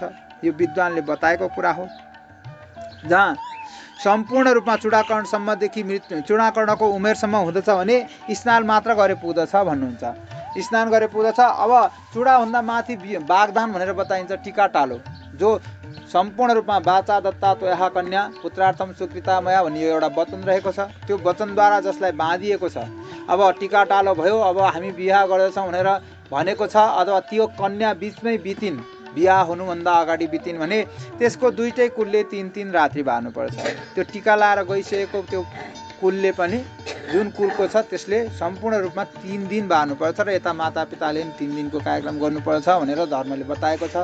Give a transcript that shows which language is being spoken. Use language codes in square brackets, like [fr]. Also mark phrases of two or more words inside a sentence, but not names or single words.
[ne] यो विद्वानले बताएको कुरा हो। जहाँ सम्पूर्ण रूपमा चूडाकरणसम्मदेखि चूडाकरणको उमेरसम्म हुँदछ भने स्नान मात्र गरे पुग्दछ भन्नुहुन्छ। स्नान गरे पुग्दछ। अब चूडाभन्दा माथि वाग्दान भनेर बताइन्छ, टीका टालो, जो सम्पूर्ण रूपमा [sa] वाचा दत्ता त्वया कन्या पुत्रार्थम सुकृता मया [ne] भन्ने यो एउटा वचन रहेको छ। त्यो वचनद्वारा जसलाई बाँधिएको छ, अब टीका टालो भयो, अब हामी बिहा गर्दैछौँ भनेर भनेको छ, अथवा त्यो कन्या बिचमै बितिन्, बिहा हुनुभन्दा अगाडि बितिन् भने त्यसको दुईटै कुलले 3-3 रात्रि बार्नुपर्छ। त्यो टीका लाएर गइसकेको त्यो कुलले पनि, जुन कुलको छ त्यसले सम्पूर्ण रूपमा 3 दिन बार्नुपर्छ र यता मातापिताले 3 दिनको कार्यक्रम गर्नुपर्छ भनेर धर्मले बताएको छ।